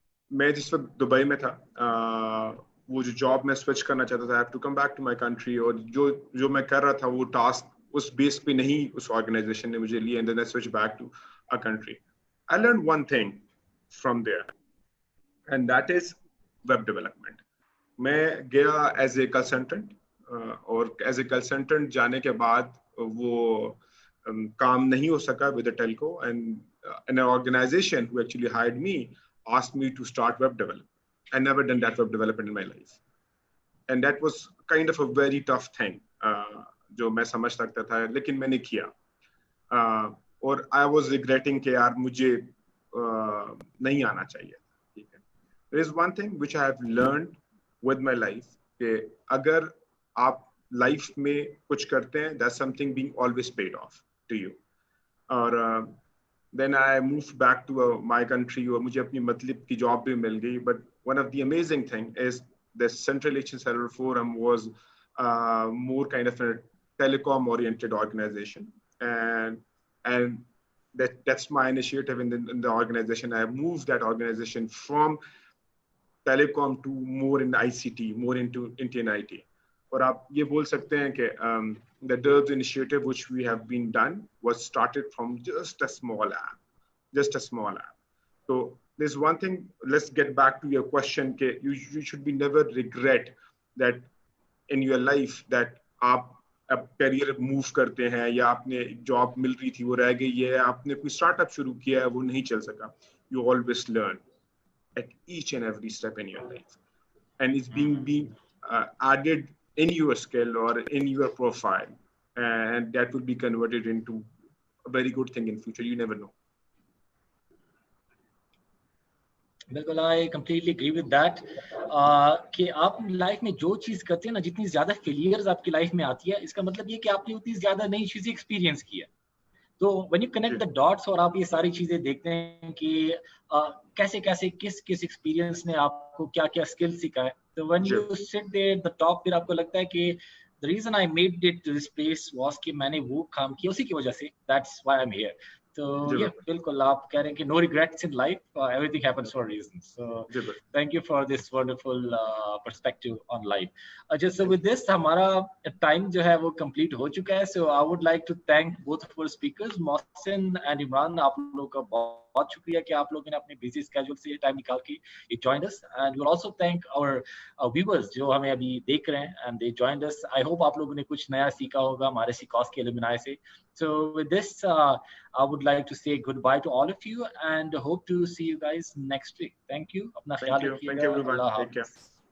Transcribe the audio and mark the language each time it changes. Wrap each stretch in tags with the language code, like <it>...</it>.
<hi>मैं जिस वक्त दुबई में था, वो जो जॉब में स्विच करना चाहता था,</hi> <en>I have to come back to my country,</en> <hi>और जो मैं कर रहा था वो टास्क उस बेस पे नहीं उस ऑर्गेनाइजेशन ने मुझे लिया,</hi> <en>and then I switched back to a country. I learned one thing from there, and that is web development.</en> <hi>मैं गया</hi> <en>as a consultant, और as a consultant</en> <hi>जाने के बाद वो काम नहीं हो सका</hi> <en>with the telco, and an organization who actually hired me asked me to start web development. I never done that web development in my life, and that was kind of a very tough thing,</en> <hi>जो मैं समझ सकता था, लेकिन मैंने किया, और</hi> <en>I was regretting</en> <hi>कि यार मुझे नहीं आना चाहिए।</hi> <en>ठीक है, there is one thing which I have learned with my life,</en> <hi>कि अगर आप लाइफ में कुछ करते हैं,</hi> <en>that's something being always paid off to you.</en> <hi>और</hi> <en>then I moved back to my country,</en> <hi>और मुझे अपनी मतलब की जॉब भी मिल गई।</hi> <en>But one of the amazing thing is the Central Asian Cellular Forum was more kind of a telecom oriented organization, and that's my initiative in the organization. I moved that organization from telecom to more in ICT, more into IT.</en> <hi>और आप ये बोल सकते हैं</hi> <en>कि the DERBS initiative which we have been done was started from just a small app. So there's one thing, let's get back to your question,</en> <hi>कि</hi> <en>you should be never regret that in your life that</en> <hi>आप अब career move करते हैं, या आपने job मिल रही थी वो रह गई है, आपने कोई स्टार्टअप शुरू किया है वो नहीं चल सका.</hi> <en>You always learn at each and every step in your life, and it's being added in your skill or in your profile, and that will be converted into a very good thing in future. You never know.</en> <hi>बिल्कुल,</hi> <en>I completely agree with that</en> <hi>कि आप life में जो चीज़ करते हैं ना, जितनी ज़्यादा फेलियर्स आपकी लाइफ में आती है, इसका मतलब ये कि आपने उतनी ज़्यादा नई चीज़ें एक्सपीरियंस की है। तो</hi> <en>when you connect the dots</en> <hi>और आप ये सारी चीज़ें देखते हैं कि कैसे-कैसे, किस-किस एक्सपीरियंस ने आपको क्या-क्या स्किल सिखाया है, तो</hi> <en>when you sit there at the top,</en> <hi>फिर आपको लगता है कि</hi> <en>the reason I made it to this place was</en> <hi>कि मैंने वो काम किया उसी की वजह से,</hi> <en>That's why I am here.</en> <hi>तो ये बिल्कुल आप कह रहे हैं कि</hi> <en>No regrets in life, everything happens for a reason. So thank you for this wonderful perspective on life.</en> <hi>अच्छा,</hi> <en>so with this</en> <hi>हमारा टाइम जो है वो कंप्लीट हो चुका है।</hi> <en>So I would like to thank both of our speakers, Mohsin and Imran.</en> <hi>आप लोगों का बहुत शुक्रिया कि आप लोगों ने अपने बिजी स्केड्यूल से टाइम निकाल के ये</hi> <en>joined us, and we will also thank our viewers</en> <hi>जो हमें अभी देख रहे हैं</hi> <en>And they joined us. I hope</en> <hi>आप लोगों ने कुछ नया सीखा होगा हमारे सीकॉस के एलुमनाई से।</hi> <en>So with this, I would like to say goodbye to all of you and hope to see you guys next week. Thank you.</en> <hi>अपना ख्याल रखिएगा।</hi> <en>Thank you everyone. Take care.</en>